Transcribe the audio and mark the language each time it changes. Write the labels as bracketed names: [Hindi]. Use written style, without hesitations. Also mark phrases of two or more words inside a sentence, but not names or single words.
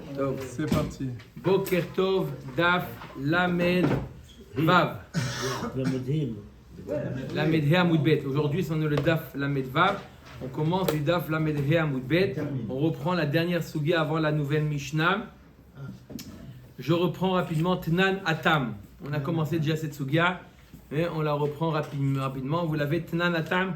[Hebrew] טוב. [French] C'est parti. [Hebrew] בוקר טוב, דף, למד, וו. למד ה עמוד ב. [French] Aujourd'hui, c'est le [Hebrew] דף למד וו. [French] On commence du [Hebrew] דף למד ה עמוד ב. [French] On reprend la dernière Sugia avant la nouvelle Mishnah. Je reprends rapidement [Hebrew] תנן התם. [French] On a commencé déjà cette Sugia, mais on la reprend rapidement. Vous l'avez, [Hebrew] תנן התם.